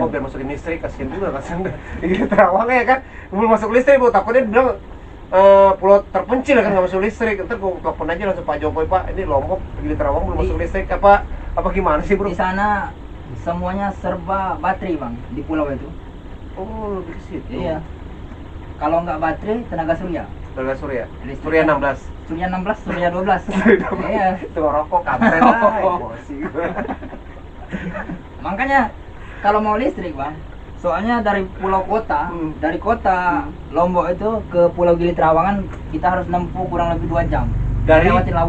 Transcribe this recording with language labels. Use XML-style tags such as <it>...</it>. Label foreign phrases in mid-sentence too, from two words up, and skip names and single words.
<id>Lombok biar masukin listrik, kasihan juga kasihan deh. Ini Terawang ya kan, belum masuk listrik bu, takutnya dia bilang pulau terpencil kan nggak masuk listrik. Ntar gue telepon aja langsung Pak Jokowi, Pak ini Lombok di Terawang belum masuk listrik apa gimana sih bro? Di sana semuanya serba baterai bang di pulau itu. Oh lebih ke situ. Iya. Kalau nggak baterai tenaga surya. Tenaga surya. Listrik. Surya 16. Surya 16, Surya 12. Iya. Itu rokok kampret lah. Emosi gue. Makanya kalau mau listrik bang, soalnya dari pulau kota, dari kota Lombok itu ke Pulau Gili Trawangan kita harus nempuh kurang lebih 2 jam. Dari Lewatin laut.</id>